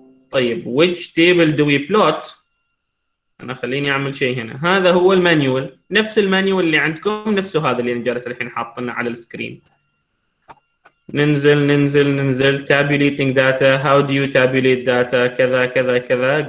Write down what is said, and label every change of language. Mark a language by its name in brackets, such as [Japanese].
[English] طيب which table do we plot. [Arabic] أنا خليني أعمل شيء هنا. هذا هو المانيوال، نفس المانيوال اللي عندكم، نفسه هذا اللي أنا جالس الحين حاطنه على السكرين. [English] ننزل tabulating data. how do you tabulate data [Arabic] كذا كذا كذا.